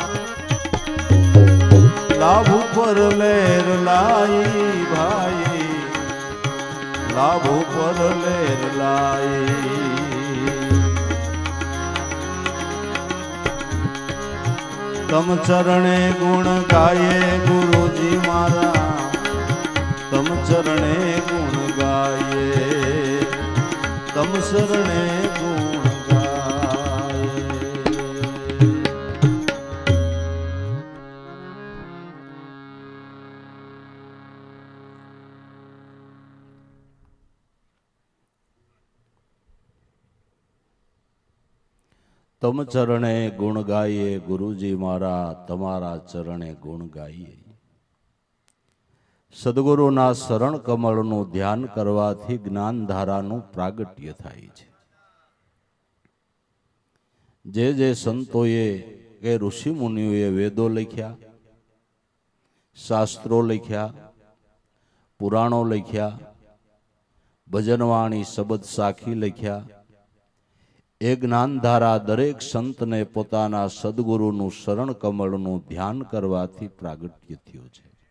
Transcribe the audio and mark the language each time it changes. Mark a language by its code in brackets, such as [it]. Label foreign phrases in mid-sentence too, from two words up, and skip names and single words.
[gu] લાભ પર લેર લાઈ ભાઈ લાભ પર લેર લાઈ તમ ચરણે ગુણ ગાયે ગુરુજી મારા તમ ચરણે ગુણ ગાયે તમ શરણે ગુણ ગાયે તમ ચરણે ગુણ ગાયે ગુરુજી મારા તમારા ચરણે ગુણ ગાયે સદગુરુના શરણ કમળનું ધ્યાન કરવાથી જ્ઞાન ધારાનું પ્રાગટ્ય થાય છે. જે સંતોએ કે ઋષિ મુનિઓએ વેદો લખ્યા, શાસ્ત્રો લખ્યા, પુરાણો લખ્યા, ભજનવાણી શબ્દ સાખી લખ્યા, એ જ્ઞાનધારા દરેક સંતને પોતાના સદગુરુનું શરણ કમળનું ધ્યાન કરવાથી પ્રાગટ્ય થયું છે.